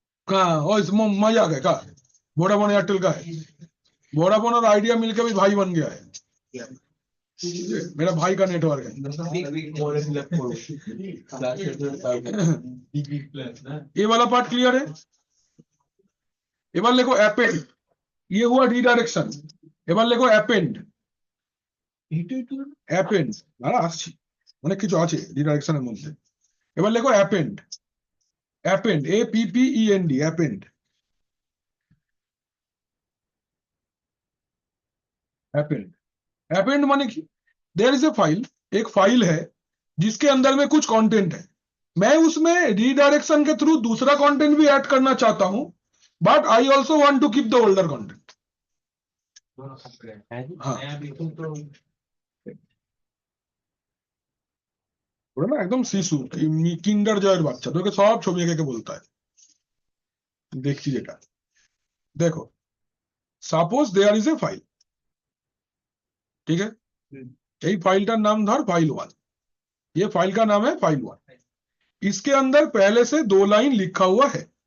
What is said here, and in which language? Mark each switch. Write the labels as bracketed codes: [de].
[hi] कहाँ और मजा आ गया का? वोडाफोन एयरटेल का है, वोडाफोन और आइडिया मिलकर भी भाई बन गया है, मेरा भाई का नेटवर्क है। ये वाला पार्ट क्लियर है? [bn] এবার লেখো অ্যাপেন্ড, [hi] ये हुआ [bn] রিডাইরেকশন। এবার লেখো অ্যাপেন্ড, অ্যাপেন্ড আর আসছি, অনেক কিছু আছে রিডাইরেকশনের মধ্যে। এবার লেখো append, append APPEND, append. Append, [hi] append माने कि [en] there is a file, [hi] एक फाइल है जिसके अंदर में कुछ कंटेंट है, मैं उसमें रीडायरेक्शन के थ्रू दूसरा कंटेंट भी ऐड करना चाहता हूं, [en] But I also want to keep the older content. [bn] हाँ ওরা না একদম শিশু, কিন্ডার জয়ের বাচ্চা, তোকে সব ছবি এঁকে বলতে হয়। দেখছি যেটা, দেখো suppose [en] there is a file, [hi] ठीक है, यही फाइल का नाम धर फाइल 1, ये फाइल का नाम है फाइल 1, इसके अंदर पहले से 2 लाइन लिखा हुआ है।